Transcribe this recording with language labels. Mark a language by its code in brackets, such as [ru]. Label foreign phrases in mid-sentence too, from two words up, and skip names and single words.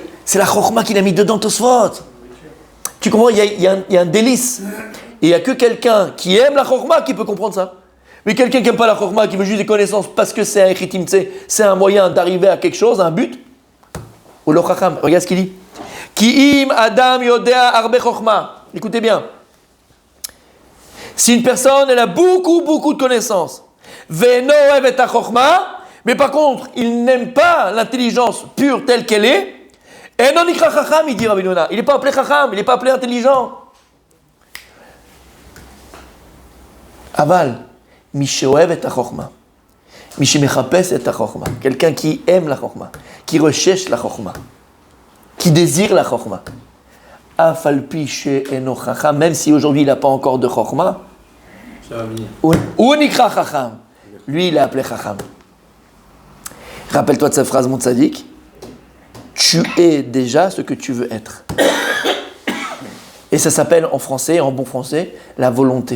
[fr] C'est la chokhma qu'il a mis dedans Tosfot. Tu comprends, il y a un délice. Et il n'y a que quelqu'un qui aime la chokhma qui peut comprendre ça. Mais quelqu'un qui n'aime pas la chokhma, qui veut juste des connaissances parce que c'est un chitim, c'est un moyen d'arriver à quelque chose, à un but. Ou le chacham, regarde ce qu'il dit. [he] כי אם אדם יודע הרבה חכמה. [fr] Écoutez bien. Si une personne, elle a beaucoup de connaissances, mais Mais par contre, il n'aime pas l'intelligence pure telle qu'elle est. Et [he] אינו נקרא חכם, [fr] il dit Rabbi Yonah. Il n'est pas appelé chacham, il n'est pas appelé intelligent. [he] אבל, מי שאוהב את החכמה. מי שמחפש את החכמה. [fr] Quelqu'un qui aime la chokhma, qui recherche la chokhma, qui désire la chokhma. [he] אף על פי שאינו חכם, [fr] même si aujourd'hui il n'a pas encore de chokhma. [he] הוא נקרא חכם. [fr] Lui, il est appelé chacham. Rappelle-toi de cette phrase, mon tzaddik. Tu es déjà ce que tu veux être. Et ça s'appelle en français, en bon français, la volonté.